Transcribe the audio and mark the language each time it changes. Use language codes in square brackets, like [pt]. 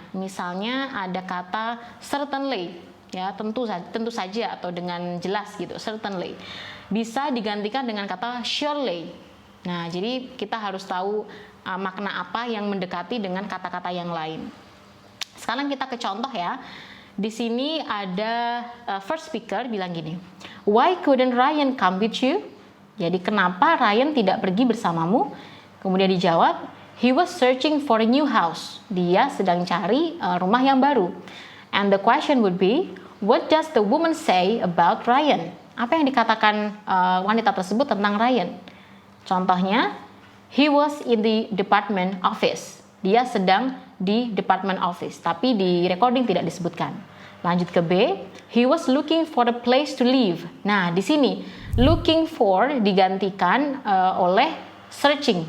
[id] Misalnya ada kata certainly ya, tentu saja atau dengan jelas gitu, certainly. Bisa digantikan dengan kata surely. Nah, jadi kita harus tahu makna apa yang mendekati dengan kata-kata yang lain. Sekarang kita ke contoh ya. Di sini ada [en] first speaker [id] bilang gini, [en] why couldn't Ryan come with you? [id] Jadi kenapa Ryan tidak pergi bersamamu? Kemudian dijawab, [en] he was searching for a new house. [id] Dia sedang cari rumah yang baru. [en] And the question would be, what does the woman say about Ryan? [id] Apa yang dikatakan wanita tersebut tentang Ryan? Contohnya, [en] he was in the department office. [id] Dia sedang di department office, tapi di recording tidak disebutkan. Lanjut ke B, [en] he was looking for a place to live. [id] Nah, di sini looking for digantikan oleh searching.